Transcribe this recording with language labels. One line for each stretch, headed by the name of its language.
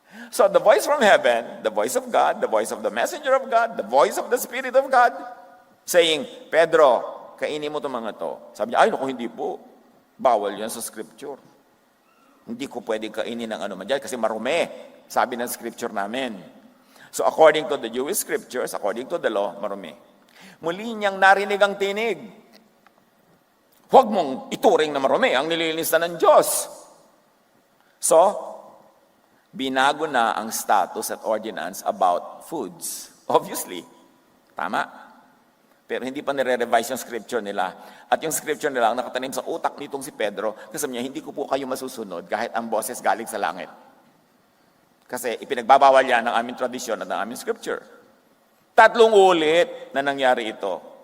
English: So the voice from heaven, the voice of God, the voice of the messenger of God, the voice of the Spirit of God, saying, Pedro,
Filipino: kainin mo itong mga to. Sabi niya, ay naku, hindi po. Bawal yan sa scripture. Hindi ko pwede kainin ng anuman dyan kasi marumi. Sabi ng scripture namin.
English: So according to the Jewish scriptures, according to the law,
Filipino: marumi. Muli niyang narinig ang tinig. Huwag mong ituring na marumi ang nililinis na ng Diyos. So, binago na ang status at ordinance about foods. Obviously, tama. Pero hindi pa nire-revise yung scripture nila. At yung scripture nila ang nakatanim sa utak nitong si Pedro, kasi niya, hindi ko po kayo masusunod kahit ang boses galing sa langit. Kasi ipinagbabawal yan ng aming tradisyon at ng aming scripture. 3 ulit na nangyari ito.